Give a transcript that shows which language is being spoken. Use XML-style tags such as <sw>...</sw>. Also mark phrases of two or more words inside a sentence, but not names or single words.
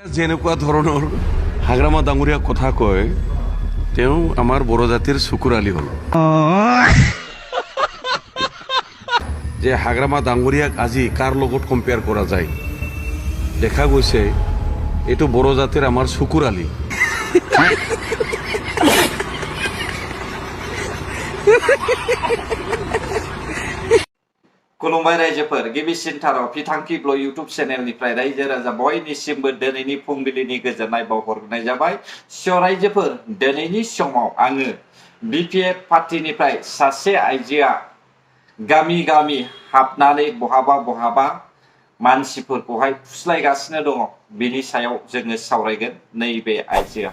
<as>যেনেকুৱা ধৰণৰ হাগ্ৰামা ডাঙৰীয়া কথা কয় তেওঁ আমাৰ বড়ো জাতিৰ চকুৰালি হ'ল যে হাগ্ৰামা ডাঙৰীয়াক আজি কাৰ লগত কম্পেয়াৰ কৰা যায় দেখা গৈছে এইটো বড়ো জাতিৰ আমাৰ চকুৰালি</as> <brx>खुलुमबाय रायजोफोर गिबिसिनथाराव फिथांखि ब्लग इउटुब चेनेलनिफ्राय रायजो राजा बयनिसिमबो दिनैनि फुंबिलिनि गोजोननाय बावहरनाय जाबाय। रायजोफोर दिनैनि समाव आङो बिपिएफ पार्टीनिफ्राय सासे आइजोआ गामि गामि हाबनानै बहाबा मानसिफोरखौहाय फुस्लायगासिनो दङ बिनि सायाव जोङो सावरायगोन नैबे आइजोआ।</brx>